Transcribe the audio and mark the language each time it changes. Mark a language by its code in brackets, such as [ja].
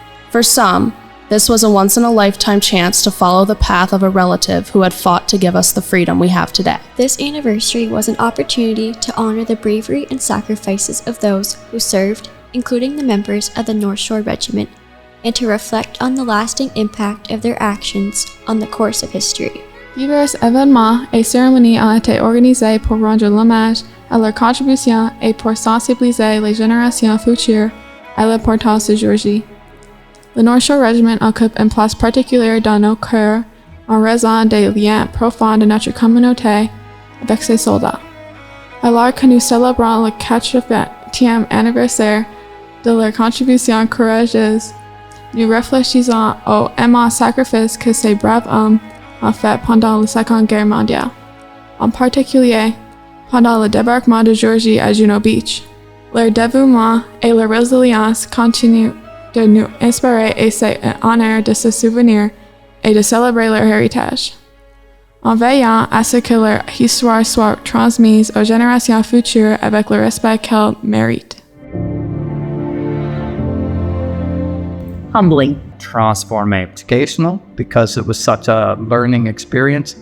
[en] For some, this was a once-in-a-lifetime chance to follow the path of a relative who had fought to give us the freedom we have today. This anniversary was an opportunity to honor the bravery and sacrifices of those who served, including the members of the North Shore Regiment, and to reflect on the lasting impact of their actions on the course of history. [fr] Divers événements et cérémonies ont été organisés pour rendre l'hommage à leur contribution et pour sensibiliser les générations futures à l'importance de Georgie. The North Shore Regiment occupe une place particulière dans nos cœurs en raison des liens profonds de notre communauté avec ses soldats. Alors que nous célébrons le 80e anniversaire de leur contribution courageuse, nous réfléchissons au immense sacrifice que ces braves hommes ont fait pendant la Seconde Guerre mondiale, en particulier pendant le débarquement de Georgie à Juno Beach. Leur dévouement et leur résilience continuent de nous inspirer et c'est un honneur de se souvenir et de célébrer leur héritage, en veillant à ce que leur histoire soit transmise aux générations futures avec le respect qu'elles méritent. [en] Humbling. [fr] Transformé. [en] Educational, because it was such a learning experience.